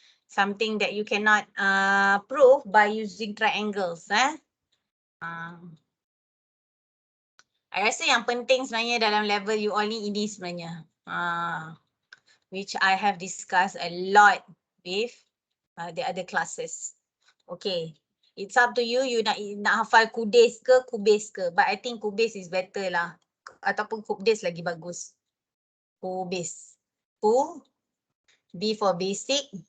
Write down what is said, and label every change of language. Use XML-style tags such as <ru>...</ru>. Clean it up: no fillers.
<en>Something that you cannot prove by using triangles.</en> <ms>I rasa yang penting sebenarnya dalam level you all ni ini sebenarnya.</ms> <en>Which I have discussed a lot with the other classes. Okay. It's up to you.</en> <ms>You nak hafal kudis ke kubis ke.</ms> <en>But I think kubis is better</en> <ms>lah. Ataupun kubis lagi bagus. Kubis.</ms> <en>B for basic.</en>